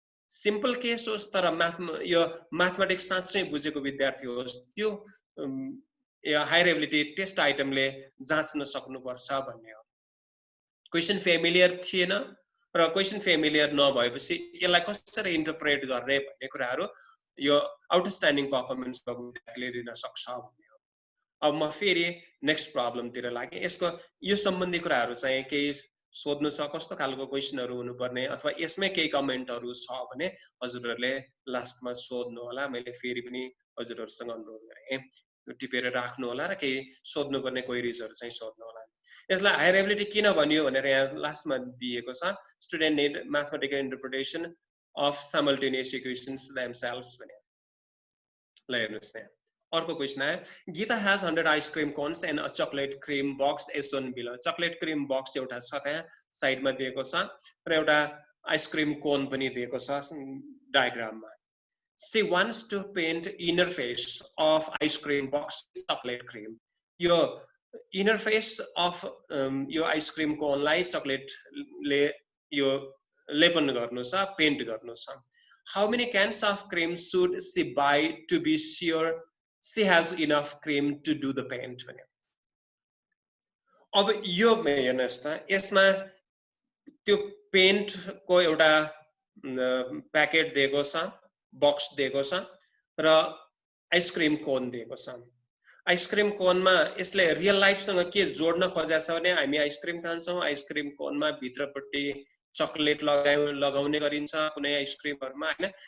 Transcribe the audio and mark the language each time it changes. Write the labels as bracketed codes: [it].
[ne] Simple case होस् तर यो म्याथमेटिक्स साँच्चै बुझेको विद्यार्थी होस्, त्यो हायर एबिलिटी टेस्ट आइटमले जाँच्न सक्नुपर्छ भन्ने हो। क्वेशन फेमिलियर थिएन र क्वेशन फेमिलियर नभएपछि यसलाई कसरी इन्टरप्रेट गर्ने भन्ने कुराहरु यो आउटस्ट्यान्डिङ परफर्मेन्स विद्यार्थीले दिन सक्छ भन्ने हो। अब म फेरि नेक्स्ट प्रब्लमतिर लागे। यसको यो सम्बन्धी कुराहरु चाहिँ केही सोध्नु छ, कस्तो खालको क्वेशनहरु हुनुपर्ने अथवा यसमै केही कमेन्टहरु छ भने हजुरहरुले लास्टमा सोध्नु होला। मैले फेरि पनि हजुरहरुसँग अनुरोध गरे टिपेर राख्नु होला र केही सोध्नुपर्ने क्वेरीजहरु चाहिँ सोध्नु होला। यसलाई हायर एबिलिटी किन भनियो भनेर यहाँ लास्टमा दिएको छ। [en] Student need mathematical interpretation of simultaneous equations themselves भने। [ne] ल हेर्नुस् यहाँ अर्को क्वेशन आयो। [en] Gita has 100 ice cream cones and a chocolate cream box as shown below. [ne] Chocolate cream box एउटा छ त्यहाँ साइडमा दिएको छ र एउटा आइसक्रिम कोन पनि दिएको छ डायग्राममा। [en] She wants to paint inner face of ice cream box with chocolate cream. [ne] यो [en] inner face of [ne] यो ice cream cone लाई chocolate ले यो लेपन गर्नु छ, पेन्ट गर्नु छ। [en] How many cans of cream should she buy to be sure she has enough cream to do the paint? [ne] अब यो हेर्नुस् त, यसमा त्यो पेन्ट को एउटा प्याकेट दिएको छ, बक्स दिएको छ र आइसक्रिम कोन दिएको छ। आइसक्रिम कोनमा यसले रियल लाइफसँग के जोड्न खोजेको छ भने हामी आइसक्रिम खान्छौँ, आइसक्रिम कोनमा भित्रपट्टि चकलेट लगाउने गरिन्छ कुनै आइसक्रिमहरुमा हैन।